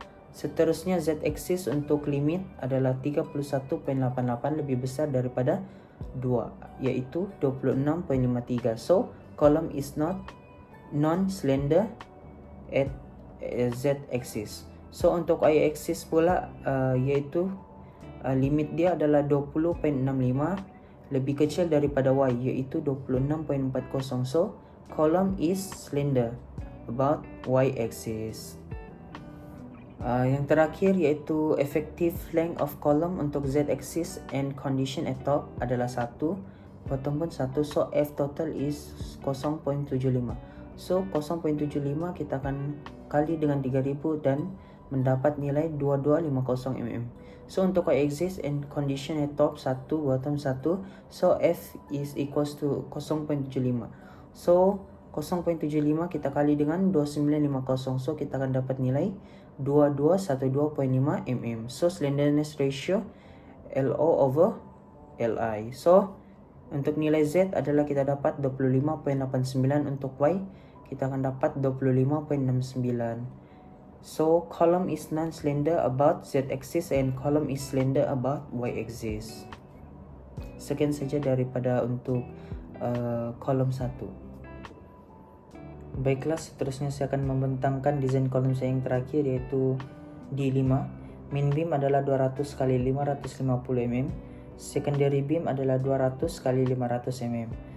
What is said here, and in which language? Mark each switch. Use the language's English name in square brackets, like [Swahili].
[Malay] Seterusnya Z-axis untuk limit adalah 31.88, lebih besar daripada 2, iaitu 26.53. [English] So column is not non-slender at Z-axis. [Malay] So untuk Y-axis pula iaitu limit dia adalah 20.65, lebih kecil daripada Y, iaitu 26.40. [English] So column is slender about Y-axis. [Malay] Yang terakhir iaitu [English] effective length of column untuk Z-axis and condition at top adalah 1, bottom pun 1. So F total is 0.75. [Malay] So 0.75 kita akan kali dengan 3000 dan mendapat nilai 2250 mm. [English] So [Malay] untuk [English] Y-axis and condition at top 1, bottom 1. So F is equals to 0.75. So 0.75 [Malay] kita kali dengan [English] 2950. [Malay] So kita akan dapat nilai 2212.5 mm. [English] So slenderness ratio LO over LI. [Malay] So untuk nilai Z adalah kita dapat 25.89, untuk Y kita akan dapat 25.69. [English] So column is non-slender about Z-axis and column is slender about Y-axis. [Malay] Sekian saja daripada untuk kolom 1. Baiklah, seterusnya saya akan membentangkan desain kolom saya yang terakhir, yaitu D5. [English] Main beam [Malay] adalah [English] 200 x 550 mm. Secondary beam adalah 200 x 500 mm.